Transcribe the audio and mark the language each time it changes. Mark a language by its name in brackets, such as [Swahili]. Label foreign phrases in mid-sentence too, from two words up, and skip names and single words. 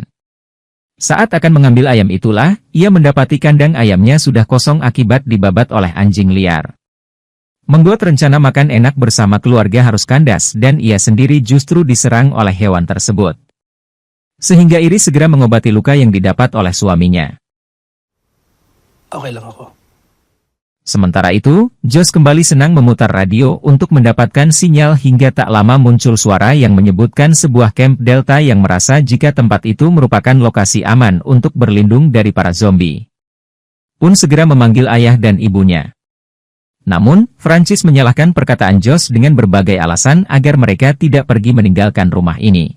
[Indonesian] Saat akan mengambil ayam itulah, ia mendapati kandang ayamnya sudah kosong akibat dibabat oleh anjing liar. Membuat rencana makan enak bersama keluarga harus kandas dan ia sendiri justru diserang oleh hewan tersebut. Sehingga Iris segera mengobati luka yang didapat oleh suaminya. [Filipino] Okay lang ako. [Indonesian] Sementara itu, Josh kembali senang memutar radio untuk mendapatkan sinyal hingga tak lama muncul suara yang menyebutkan sebuah camp Delta yang merasa jika tempat itu merupakan lokasi aman untuk berlindung dari para zombie. Pun segera memanggil ayah dan ibunya. Namun, Francis menyalahkan perkataan Josh dengan berbagai alasan agar mereka tidak pergi meninggalkan rumah ini.